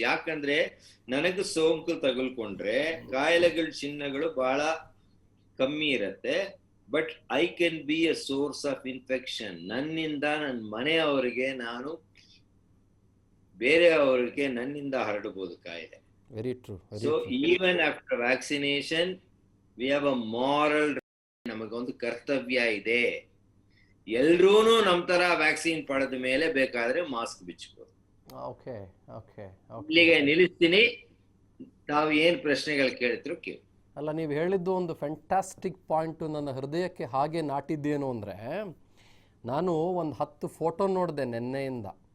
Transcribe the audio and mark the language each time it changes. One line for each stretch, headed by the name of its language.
Kannada: ಯಾಕಂದ್ರೆ ನನಗೆ ಸೋಂಕು ತಗುಲ್ಕೊಂಡ್ರೆ ಕಾಯಿಲೆಗಳ ಚಿಹ್ನೆಗಳು ಬಹಳ ಕಮ್ಮಿ ಇರತ್ತೆ,
English: But I can be a source of infection.
Kannada: ನನ್ನಿಂದ ನನ್ನ ಮನೆಯವರಿಗೆ, ನಾನು ಬೇರೆಯವರಿಗೆ ನನ್ನಿಂದ ಹರಡಬಹುದು ಕಾಯಿಲೆ.
English: Very true. So even after vaccination, we have a moral,
Kannada: ನಮಗೊಂದು ಕರ್ತವ್ಯ ಇದೆ. ಎಲ್ರೂನು ನಮ್ ತರ ವ್ಯಾಕ್ಸಿನ್ ಪಡೆದ ಮೇಲೆ ಬೇಕಾದ್ರೆ ಮಾಸ್ಕ್ ಬಿಚ್ಬೋದು.
English: Okay okay okay.
Kannada: ಇಲ್ಲಿಗೆ ನಿಲ್ಲಿಸ್ತೀನಿ. ತಾವು ಏನ್ ಪ್ರಶ್ನೆಗಳು ಕೇಳ್ತಿರೋ ಕೇಳಿ. ಅಲ್ಲ, ನೀವು ಹೇಳಿದ್ದು ಒಂದು ಫ್ಯಾಂಟಾಸ್ಟಿಕ್ ಪಾಯಿಂಟು ನನ್ನ ಹೃದಯಕ್ಕೆ ಹಾಗೆ ನಾಟಿದ್ದೇನು ಅಂದರೆ, ನಾನು ಒಂದು 10 ಫೋಟೋ ನೋಡಿದೆ ನೆನ್ನೆಯಿಂದ.